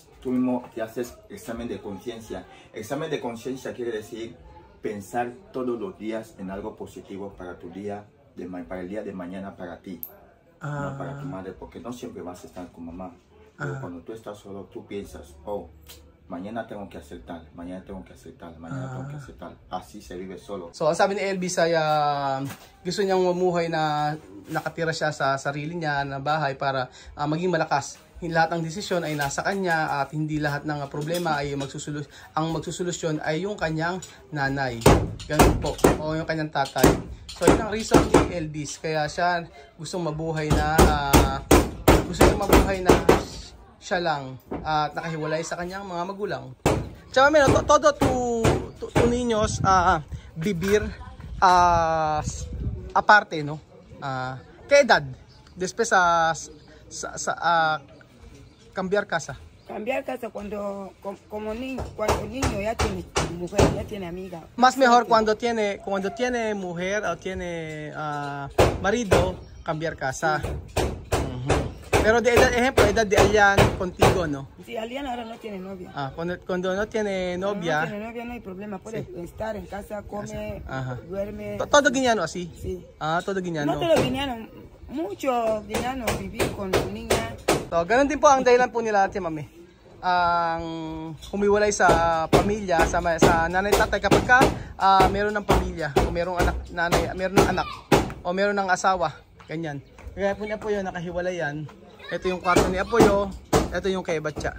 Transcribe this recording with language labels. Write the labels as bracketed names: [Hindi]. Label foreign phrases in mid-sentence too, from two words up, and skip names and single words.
[Spanish] Tú mismo te haces examen de conciencia. Examen de conciencia quiere decir pensar todos los días en algo positivo para tu día, para el día de mañana para ti. No para tu madre, porque no siempre vas a estar con mamá. Pero cuando tú estás solo, tú piensas, oh, mañana tengo que hacer tal, mañana tengo que hacer tal, mañana tengo que hacer tal. Así se vive solo. [Filipino] So, ang sabi ni Elvis ay gusto niyang mamuhay na nakatira siya sa sarili niya na bahay para maging malakas. Lahat ng desisyon ay nasa kanya at hindi lahat ng problema ay magsusolusyon ay yung kanyang nanay. Ganun po. O yung kanyang tatay. So, yun ang reason ni Elvis. Kaya siya gustong mabuhay na siya lang at nakahiwalay sa kanyang mga magulang. Tsaka meron, [Spanish] todo to niños vivir aparte, no? ¿Qué edad? Después cambiar casa. Cambiar casa cuando niño ya tiene mujer, ya tiene amiga. Más mejor cuando tiene mujer o tiene marido, cambiar casa. Pero de edad, ejemplo, edad de Alian contigo, ¿no? Sí, Alian ahora no tiene novia. Cuando no tiene novia. Cuando no tiene novia no hay problema, puede estar en casa, come, duerme. Todo guineano así. Sí. Todo guineano. No todo guineano, muchos guineanos vivir con su niña. [Filipino] So, ganun din po ang dahilan po nila, Ate Mami. Ang humiwalay sa pamilya, sa nanay tatay kapag meron ng pamilya, o merong meron ng anak, o meron ng asawa, ganyan. Kaya po niya po yun, nakahiwalay yan. Ito yung kwarto ni Apoyo, ito yung kay Batya.